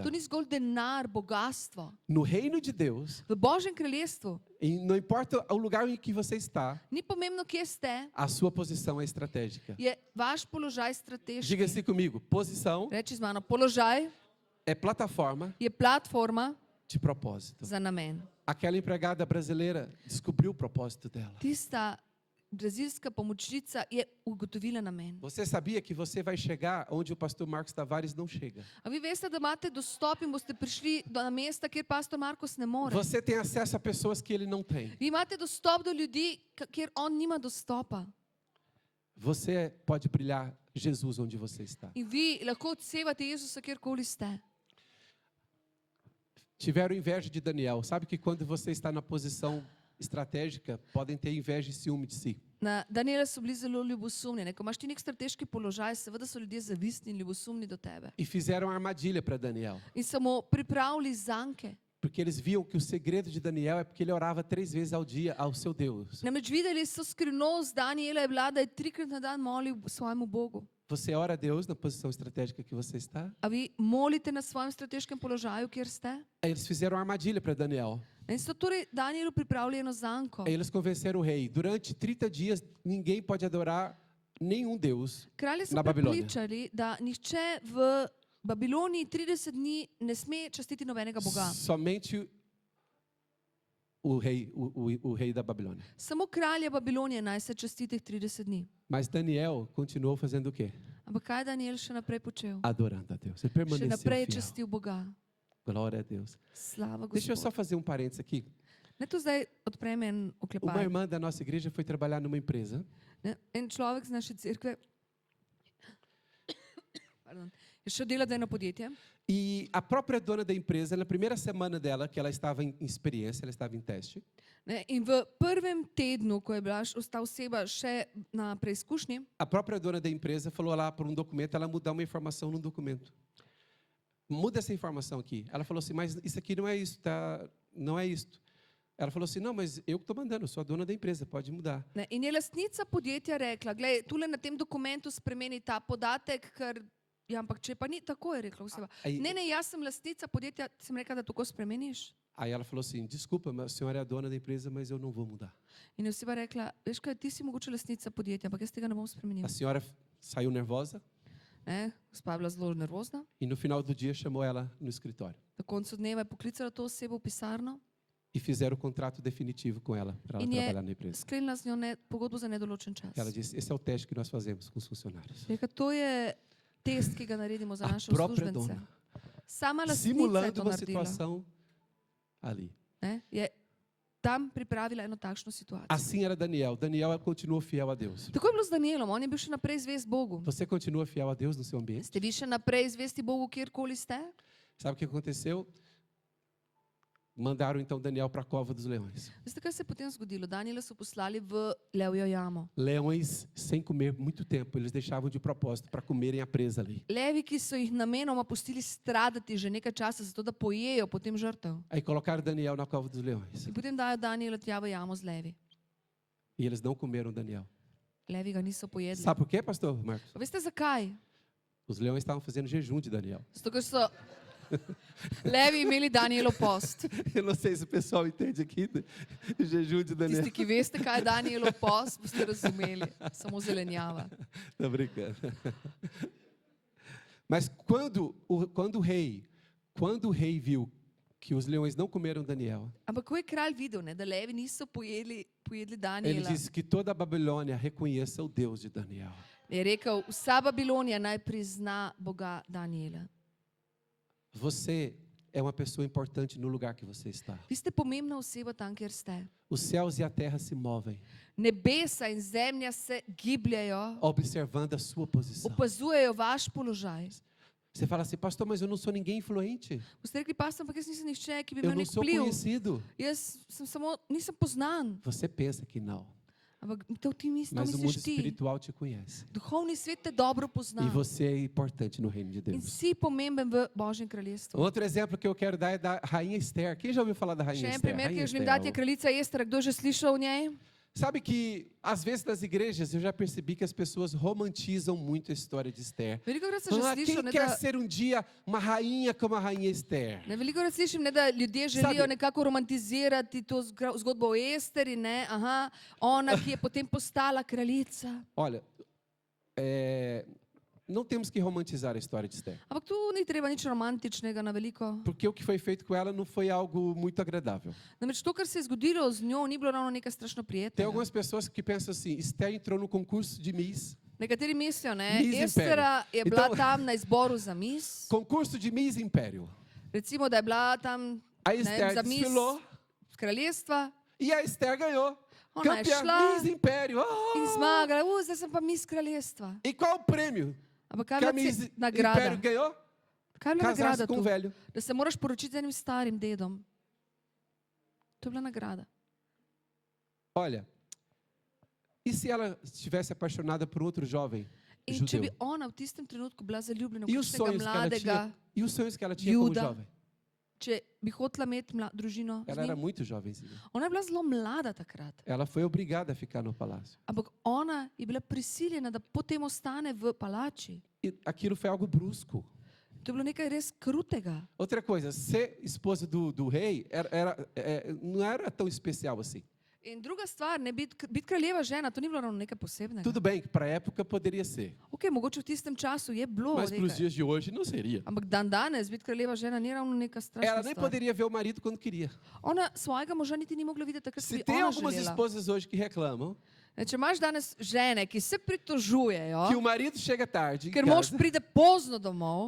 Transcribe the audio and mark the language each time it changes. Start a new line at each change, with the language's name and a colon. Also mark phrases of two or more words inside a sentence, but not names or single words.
Slovenian: To ni zgolj denar, bogatstvo.
Portuguese: No reino de Deus,
Slovenian: V Božjem kraljestvu
Portuguese: e não importa o lugar em que você está,
Slovenian: ni pomembno, kje ste,
Portuguese: a sua posição é estratégica.
Slovenian: je vaš položaj strateški.
Portuguese: Diga assim comigo, posição
Slovenian: Reči z mano, položaj
Portuguese: é plataforma
Slovenian: je platforma
Portuguese: de propósito.
Slovenian: za namen.
Portuguese: Aquela empregada brasileira descobriu o propósito dela.
Slovenian: Tista brazilska pomočnica je ugotovila namen.
Portuguese: Você sabia que você vai chegar onde o pastor Marcos Tavares não chega?
Slovenian: A vi veste, da imate dostop in boste prišli na mesta, kjer pastor Markos ne more.
Portuguese: Você tem acesso a pessoas que ele não tem.
Slovenian: Vi imate dostop do ljudi, kjer on nima dostopa.
Portuguese: Você pode brilhar Jesus onde você está.
Slovenian: In vi lahko odsevate Jezusa, kjerkoli ste.
Portuguese: Tiveram inveja de Daniel. Sabe que quando você está na posição estratégica, podem ter inveja e ciúme de si.
Slovenian: Na Daniela so bili zelo ljubosumni. Ne? Ko imaš ti nek strateški položaj, seveda so ljudje zavistni in ljubosumni do tebe.
Portuguese: E fizeram armadilha para Daniel.
Slovenian: In so mu pripravili zanke.
Portuguese: Porque eles viam que o segredo de Daniel é porque ele orava 3 vezes ao dia ao seu Deus.
Slovenian: Namreč videli so skrivnost Daniela je bila, da je 3-krat na dan molil svojemu Bogu.
Portuguese: Você ora a Deus na posição estratégica que você está?
Slovenian: A vi molite na svojem strateškem položaju, kjer ste?
Portuguese: Aí eles fizeram armadilha para Daniel.
Slovenian: In so torej Danielu pripravili eno zanko.
Portuguese: Aí eles convenceram o rei. Durante 30 dias, ninguém pode adorar nenhum Deus.
Slovenian: Kralje so Na Babiloniji. prepričali, da nihče v Babiloniji 30 dni ne sme častiti nobenega Boga.
Portuguese: Somente o rei da Babilônia.
Slovenian: Samo kralje Babilonije naj se časti teh 30 dni.
Portuguese: Mas Daniel continuou fazendo o quê?
Slovenian: Ampak kaj je Daniel še naprej počel?
Portuguese: Adorando a Deus. Ele
Slovenian: Še
Portuguese: permaneceu
Slovenian: naprej je
Portuguese: fiel.
Slovenian: častil Boga.
Portuguese: Glória a Deus.
Slovenian: Slava
Portuguese: Deixa eu só
Slovenian: Gospodu.
Portuguese: fazer um parênteses aqui.
Slovenian: Ne, tu zdaj odprem en
Portuguese: Uma
Slovenian: oklepaj.
Portuguese: irmã da nossa igreja foi trabalhar numa empresa
Slovenian: Ne, en človek z naše cerkve pardon, je šel delati za eno podjetje.
Portuguese: e a própria dona da empresa, na primeira semana dela, que ela estava em experiência, ela estava em teste,
Slovenian: Ne, in v prvem tednu, ko je bila ta oseba še na preizkušnji,
Portuguese: a própria dona da empresa falou lá para um documento, ela mudar uma informação num documento. Muda essa informação aqui. Ela falou assim, mas isso aqui não é isso, tá? Não é isto. Ela falou assim, não, mas eu que estou mandando, eu sou a dona da empresa, pode mudar.
Slovenian: ne, in je lastnica podjetja rekla, glej, tule na tem dokumentu spremeni ta podatek, ker, ja, ampak če pa ni tako, je rekla oseba.
Portuguese: Aí,
Slovenian: Ne, jaz sem lastnica podjetja, sem rekla, da tako spremeniš.
Portuguese: aí ela falou assim, desculpa, mas a senhora é a dona da empresa, mas eu não vou mudar.
Slovenian: In je oseba rekla, veš kaj, ti si mogoče lastnica podjetja, ampak jaz tega ne bom spremenila.
Portuguese: A senhora saiu nervosa
Slovenian: Ne, gospa je bila zelo nervozna.
Portuguese: e no final do dia chamou ela no escritório.
Slovenian: Na koncu dneva je poklicala to osebo v pisarno,
Portuguese: E fizeram o contrato definitivo com ela, para ela
Slovenian: In je
Portuguese: trabalhar na empresa.
Slovenian: sklenila z njo pogodbo za nedoločen čas.
Portuguese: Ela disse, esse é o teste que nós fazemos com os funcionários.
Slovenian: Rekla, to je test, ki ga naredimo za
Portuguese: A
Slovenian: naše
Portuguese: própria
Slovenian: uslužbence.
Portuguese: dona,
Slovenian: Sama lastnica je
Portuguese: simulando
Slovenian: to
Portuguese: uma
Slovenian: naredila.
Portuguese: situação ali.
Slovenian: Ne, je tam pripravila eno takšno situacijo.
Portuguese: Assim era Daniel. Daniel continuou fiel a Deus.
Slovenian: Tako je bilo z Danielom, on je bil še naprej zvest Bogu.
Portuguese: Você continua fiel a Deus no seu ambiente?
Slovenian: Ste vi še naprej zvesti Bogu, kjerkoli ste?
Portuguese: Sabe o que aconteceu? Mandaram então Daniel para a cova dos leões.
Slovenian: Veste, kaj se je potem zgodilo? Daniela so poslali v levjo jamo.
Portuguese: Leões sem comer muito tempo, eles deixavam de propósito para comerem a presa ali.
Slovenian: Levi, ki so jih namenoma pustili stradati že nekaj časa, zato da pojejo potem žrtev.
Portuguese: Aí colocaram Daniel na cova dos leões.
Slovenian: In potem dajo Daniela tja v jamo z levi.
Portuguese: E eles não comeram Daniel.
Slovenian: Levi ga niso pojedli.
Portuguese: Sabe por quê, pastor Marcos?
Slovenian: Pa veste zakaj?
Portuguese: Os leões estavam fazendo jejum de Daniel.
Slovenian: Zato, ker so levi imeli Danielov post.
Portuguese: Eu não sei se o pessoal entende aqui o jejum de Daniel.
Slovenian: Tisti, ki veste, kaj je Danielov post, boste razumeli. Samo zelenjava.
Portuguese: Tô brincando. Mas quando o rei viu que os leões não comeram Daniel,
Slovenian: Ampak ko je kralj videl, ne, da levi niso pojedli
Portuguese: ele
Slovenian: Daniela,
Portuguese: disse que toda a Babilônia reconheça o Deus de Daniel.
Slovenian: je rekel, vsa Babilonija naj prizna Boga Daniela.
Portuguese: Você é uma pessoa importante no lugar que você está.
Slovenian: Vi ste pomembna oseba tam, kjer ste.
Portuguese: Os céus e a terra se movem,
Slovenian: Nebesa in zemlja se gibljajo,
Portuguese: observando a sua posição.
Slovenian: opazujejo vaš položaj.
Portuguese: Você fala assim, pastor, mas eu não sou ninguém influente.
Slovenian: Boste rekli, pastor, ampak jaz nisem nihče, ki bi
Portuguese: Eu
Slovenian: imel
Portuguese: não
Slovenian: nek
Portuguese: sou
Slovenian: vpliv.
Portuguese: conhecido.
Slovenian: Jaz sem samo, nisem poznan.
Portuguese: Você pensa que não,
Slovenian: Ampak to ti
Portuguese: mas o mundo
Slovenian: misliš ti.
Portuguese: espiritual te conhece.
Slovenian: Duhovni svet te dobro pozna.
Portuguese: E você é importante no reino de
Slovenian: In
Portuguese: Deus.
Slovenian: si pomemben v Božjem kraljestvu.
Portuguese: Outro exemplo que eu quero dar é da rainha Esther. Quem já ouviu falar da rainha
Slovenian: Še en
Portuguese: Esther?
Slovenian: primer, ki
Portuguese: Rainha
Slovenian: jo želim
Portuguese: Esther,
Slovenian: dati, je kraljica Ester. Kdo že slišal o njej?
Portuguese: Sabe que, às vezes, nas igrejas, eu já percebi que as pessoas romantizam muito a história de Esther.
Slovenian: Velikokrat sem že
Portuguese: Ah,
Slovenian: slišal,
Portuguese: quem
Slovenian: ne,
Portuguese: quer
Slovenian: da,
Portuguese: ser um dia uma rainha como a rainha Esther?
Slovenian: ne, velikokrat slišim, ne, da ljudje želijo
Portuguese: Sabe-
Slovenian: nekako romantizirati to zgodbo o Esteri, ne, ona, ki je potem postala kraljica.
Portuguese: Olha, não temos que romantizar a história de Esther.
Slovenian: Ampak tu ni treba nič romantičnega na veliko.
Portuguese: Porque o que foi feito com ela não foi algo muito agradável.
Slovenian: Namreč to, kar se je zgodilo z njo, ni bilo ravno nekaj strašno
Portuguese: Tem
Slovenian: prijetnega.
Portuguese: algumas pessoas que pensam assim, Esther entrou no concurso de Miss.
Slovenian: Nekateri mislijo, ne,
Portuguese: Miss
Slovenian: Estera je bila
Portuguese: Então-
Slovenian: tam na izboru za mis,
Portuguese: Concurso de Miss Império.
Slovenian: recimo, da je bila tam
Portuguese: A
Slovenian: ne vem,
Portuguese: Esther
Slovenian: za mis
Portuguese: desfilou
Slovenian: kraljestva
Portuguese: e a Esther ganhou.
Slovenian: Ona je
Portuguese: Campeã
Slovenian: šla
Portuguese: Miss Império.
Slovenian: in zmagala. Zdaj sem pa mis kraljestva.
Portuguese: E qual o prêmio
Slovenian: Ampak kaj
Portuguese: que
Slovenian: je
Portuguese: a
Slovenian: bila
Portuguese: Miss
Slovenian: nagrada?
Portuguese: Império ganhou?
Slovenian: Kaj je bila nagrada
Portuguese: Casar-se com
Slovenian: tu?
Portuguese: um velho.
Slovenian: Da se moraš poročiti z enim starim dedom. To je bila nagrada.
Portuguese: Olha, e se ela estivesse apaixonada por outro jovem
Slovenian: In če bi
Portuguese: judeu?
Slovenian: ona v tistem trenutku bila zaljubljena v
Portuguese: E os
Slovenian: kakšnega
Portuguese: sonhos que ela
Slovenian: mladega,
Portuguese: tinha? E os sonhos que ela tinha como
Slovenian: Juda.
Portuguese: jovem?
Slovenian: če bi hotela imeti družino z
Portuguese: Ela era
Slovenian: njim.
Portuguese: muito jovenzinha.
Slovenian: Ona je bila zelo mlada takrat.
Portuguese: Ela foi obrigada a ficar no palácio.
Slovenian: Ampak ona je bila prisiljena, da potem ostane v palači.
Portuguese: E aquilo foi algo brusco.
Slovenian: To je bilo nekaj res krutega.
Portuguese: Outra coisa, ser esposa do rei não era tão especial assim.
Slovenian: In druga stvar, ne biti kraljeva žena, to ni bilo ravno nekaj posebnega.
Portuguese: Tudo bem que para a época poderia ser,
Slovenian: Ok, mogoče v tistem času je bilo
Portuguese: mas para os
Slovenian: nekaj.
Portuguese: dias de hoje não seria.
Slovenian: Ampak dan danes biti kraljeva žena ni ravno neka strašna
Portuguese: Ela nem
Slovenian: stvar.
Portuguese: poderia ver o marido quando queria.
Slovenian: Ona svojega moža niti ni mogla videti, takrat ko
Portuguese: Se
Slovenian: bi
Portuguese: tem
Slovenian: ona
Portuguese: algumas
Slovenian: želela.
Portuguese: esposas hoje que reclamam
Slovenian: Če imaš danes žene, ki se pritožujejo,
Portuguese: que o marido chega tarde em
Slovenian: ker mož
Portuguese: casa,
Slovenian: pride pozno domov,